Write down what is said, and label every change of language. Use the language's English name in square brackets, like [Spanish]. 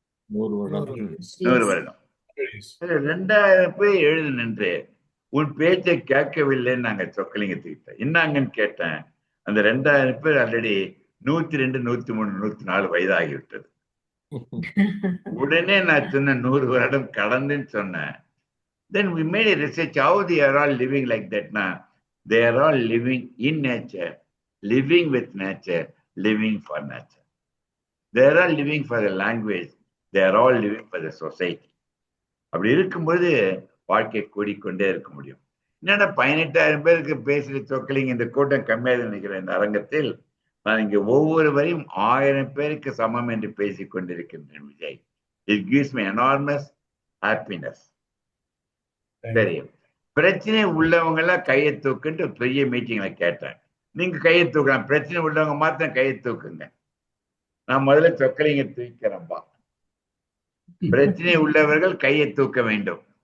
[Tamil] 100 வருடம். 2000 பேர் எழுது நின்று உன் பேச்சை கேட்கவில்லைன்னு நாங்க சொக்கலிங்கத்துக்கிட்ட என்னங்கன்னு கேட்டேன். அந்த 2000 பேர் ஆல்ரெடி 102, 103, 104 வயதாகிவிட்டது. உடனே நான் சொன்னேன் 100 வருடம் கடந்துன்னு சொன்னேன். [English] Then we made a research how they are all living like that. Now they are all living in nature, living with nature, living for nature. They are all living for the language. They are all living for the society. [Tamil] அப்படி இருக்கும்போது வாழ்க்கை கூடிக்கொண்டே இருக்க முடியும். என்னடா 18,000 பேருக்கு பேசுற சொக்கலிங்க, இந்த கூட்டம் கம்மியாக நினைக்கிறேன். இந்த அரங்கத்தில் நான் இங்க ஒவ்வொருவரையும் 1000 பேருக்கு சமம் என்று பேசிக் கொண்டிருக்கின்றேன் Vijay. [English] It gives me enormous happiness. [Tamil] சரி, பிரச்சனை உள்ளவங்க எல்லாம் கையை தூக்குன்ட்டு பெரிய மீட்டிங்ல கேட்டேன். நீங்க கையை தூக்கலாம், பிரச்சனை உள்ளவங்க மாத்திரம் கையை தூக்குங்க. நான் முதல்ல சொக்கலிங்க தூக்கிறேன்பா. பிரச்சனை உள்ளவர்கள் கையை தூக்க வேண்டும்.